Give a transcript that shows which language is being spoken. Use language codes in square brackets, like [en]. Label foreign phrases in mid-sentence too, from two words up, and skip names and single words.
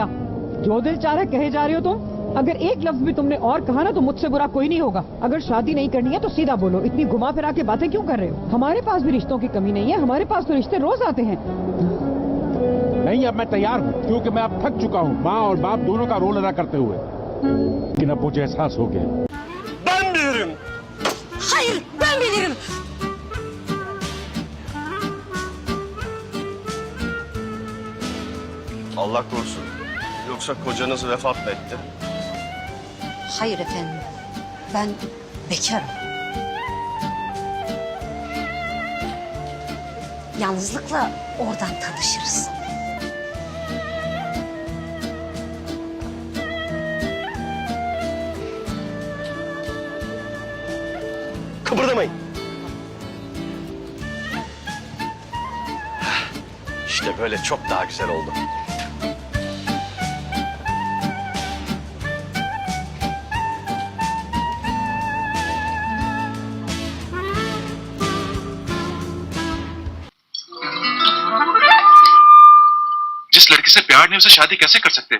[hi] जो दिल चाह रहा कहे जा रहे हो तुम. अगर एक लफ्ज भी तुमने और कहा ना तो मुझसे बुरा कोई नहीं होगा. अगर शादी नहीं करनी है तो सीधा बोलो. इतनी घुमा फिरा के बातें क्यों कर रहे हो? हमारे पास भी रिश्तों की कमी नहीं है, हमारे पास तो रिश्ते रोज आते हैं. नहीं, अब मैं तैयार हूँ क्योंकि मैं अब थक चुका हूँ माँ और बाप दोनों का रोल अदा करते हुए. लेकिन अब मुझे एहसास हो गया. [tr] Ben bilirim. Hayır ben bilirim. Allah korusun. Yoksa kocanız vefat mı etti? Hayır efendim. Ben bekarım. Yalnızlıkla oradan tanışırız. Kıpırdamayın. İşte böyle çok daha güzel oldu. [hi] जिस लड़की से प्यार नहीं उसे शादी कैसे कर सकते?